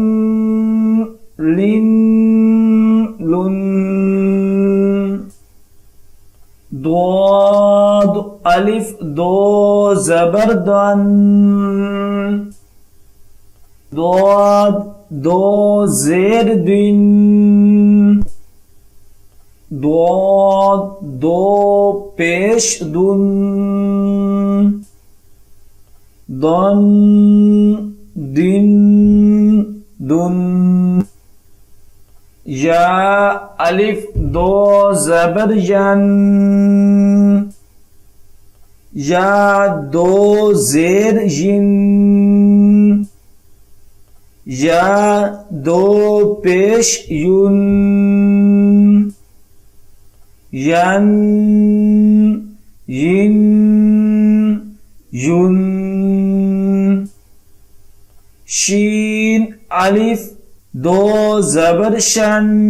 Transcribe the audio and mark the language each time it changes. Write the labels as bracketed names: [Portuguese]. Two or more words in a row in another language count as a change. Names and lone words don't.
[Urdu] لن لن ضاد الف دو زبر دن ضاد دو زیر دن ضاد دو پیش دن دن دن دن یا الف دو زبر ین یا دو زیر ین یا دو پیش یون ین ین یون شین الف دو زبر شن